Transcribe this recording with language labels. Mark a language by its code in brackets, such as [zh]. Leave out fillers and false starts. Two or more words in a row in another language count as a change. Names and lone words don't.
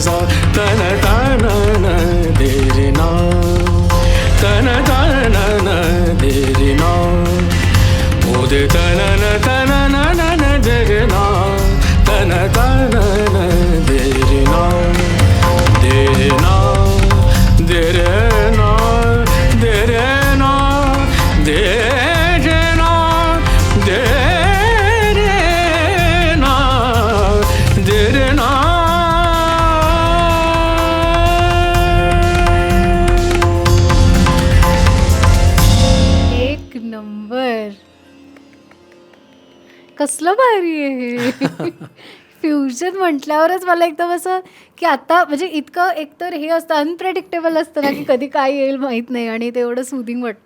[mr] sa tana tana deri na, tana tana deri na, ude tana tana deri na, tana tana deri na, deri na, deri na, deri na, deri na, deri na, deri na. एक नंबर. कसलं भारी आहे हे. फ्युजन म्हटल्यावरच मला एकदम असं की आता म्हणजे इतकं एकतर हे असतं अनप्रेडिक्टेबल असतं ना की कधी काय येईल माहीत नाही आणि ते एवढं सुदिंग वाटतं.